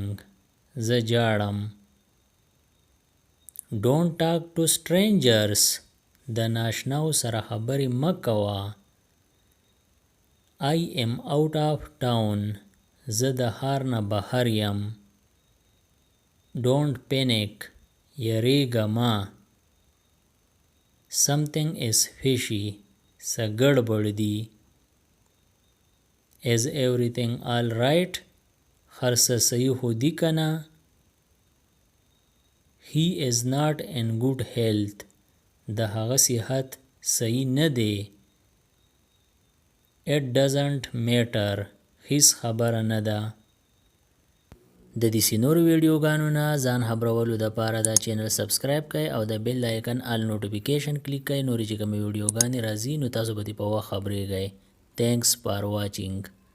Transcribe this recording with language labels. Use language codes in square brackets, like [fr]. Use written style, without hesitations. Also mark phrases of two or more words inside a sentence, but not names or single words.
[ps] زه جاړم. [en] Don't talk to strangers. [ps] د ناشناو سره خبرې مه کوه. [en] I am out of town. [ps] زه د ښار نه بهر یم. [en] Don't panic. [ps] یریږه مه. [en] Something is fishy. [ps] څه ګډوډ دي. [en] Is everything all right? [ps] هر څه صحیح خو دي که نه. [en] He is not in good health. [ps] د هغه صحت صحیح نه دی. [en] It doesn't matter. [ps] هیڅ خبره نه ده. د دې نورو ویډیوګانو نه ځان خبرولو دپاره دا چینل سبسکرایب کړئ او د [en] bell icon all notification [ps] کلیک کړئ. نورې چې کومې ویډیوګانې راځي نو تاسو به دې په وخت خبرېږئ. [en] Thanks for watching.